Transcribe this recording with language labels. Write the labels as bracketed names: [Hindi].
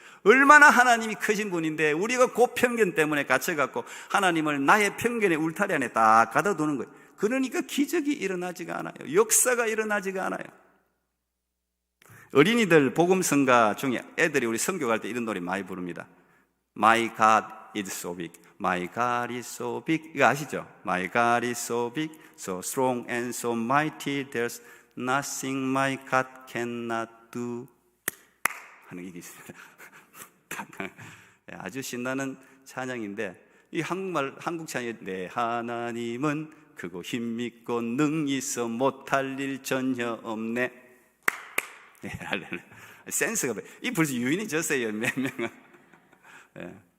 [Korean] 얼마나 하나님이 크신 분인데 우리가 그 편견 때문에 갇혀갖고 하나님을 나의 편견의 울타리 안에 딱 가둬두는 거예요. 그러니까 기적이 일어나지가 않아요. 역사가 일어나지가 않아요. 어린이들 복음성가 중에 애들이 우리 선교 갈 때 이런 노래 많이 부릅니다. [English] My God is so big, My God is so big. [Korean] 이거 아시죠? [English] My God is so big, so strong and so mighty, there's nothing my God cannot do [Korean] 하는 일이 있습니다. 아주 신나는 찬양인데, 이 한국 찬양이 내 하나님은 크고 힘있고 능히 있어 못할 일 전혀 없네. 네, 할렐루야. 센스가 이 벌써 유인이 졌어요. 몇 명은. 네.